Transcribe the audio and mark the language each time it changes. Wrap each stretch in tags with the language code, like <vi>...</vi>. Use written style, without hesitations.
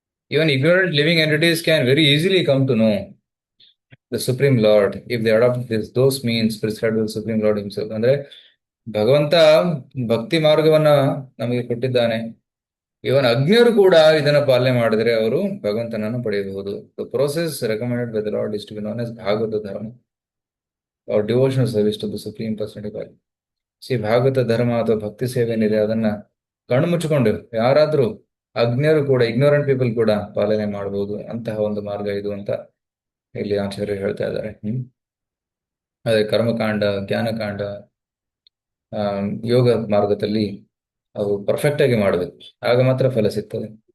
<en>Even ignorant living entities can very easily come to know the Supreme Lord if they adopt those means prescribed by the Supreme Lord himself.</en> <kn>ಅಂದ್ರೆ ಭಗವಂತ ಭಕ್ತಿ ಮಾರ್ಗವನ್ನ ನಮಗೆ ಕೊಟ್ಟಿದ್ದಾನೆ. ಇವನ್ ಅಜ್ಞರು ಕೂಡ ಇದನ್ನ ಪಾಲನೆ ಮಾಡಿದ್ರೆ ಅವರು ಭಗವಂತನನ್ನು ಪಡೆಯಬಹುದು.</kn> <en>The process recommended by the Lord is to be known as Bhagavata dharma or devotional service to the Supreme Personality of God.</en> <kn>Bhagavata ಧರ್ಮ ಅಥವಾ ಭಕ್ತಿ ಸೇವೆ ಏನಿದೆ ಅದನ್ನ ಕಣ್ಣು ಮುಚ್ಚಿಕೊಂಡು ಯಾರಾದ್ರೂ ಅಜ್ಞರು ಕೂಡ,</kn> <en>ignorant people</en> <kn>ಕೂಡ ಪಾಲನೆ ಮಾಡಬಹುದು. ಅಂತಹ ಒಂದು ಮಾರ್ಗ ಇದು ಅಂತ ಇಲ್ಲಿ ಆಚಾರ್ಯರು ಹೇಳ್ತಾ ಇದ್ದಾರೆ. ಅದೇ ಕರ್ಮಕಾಂಡ, ಜ್ಞಾನಕಾಂಡ, ಯೋಗ ಮಾರ್ಗದಲ್ಲಿ ಅವು ಪರ್ಫೆಕ್ಟ್ ಆಗಿ ಮಾಡಬೇಕು, ಆಗ ಮಾತ್ರ ಫಲ ಸಿಗ್ತದೆ.</kn>